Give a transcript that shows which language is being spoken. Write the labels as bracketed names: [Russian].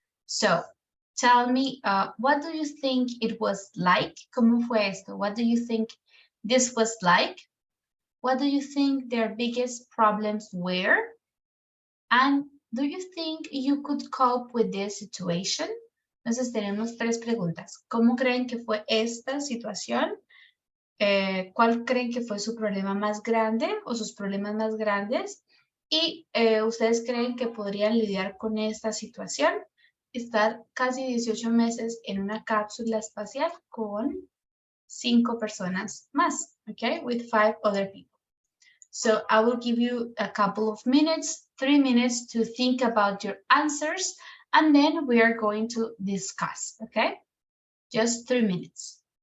[English] So tell me, what do you think it was like? [Spanish] ¿Cómo fue esto? [English] What do you think this was like? What do you think their biggest problems were? And do you think you could cope with this situation? [Spanish] Entonces tenemos 3 preguntas. ¿Cómo creen que fue esta situación? ¿Cuál creen que fue su problema más grande o sus problemas más grandes? Y ¿ustedes creen que podrían lidiar con esta situación? Estar casi 18 meses en una cápsula espacial con 5 personas más, okay? [English] With 5 other people. So I will give you a couple of minutes, 3 minutes to think about your answers, and then we are going to discuss, okay? Just 3 minutes.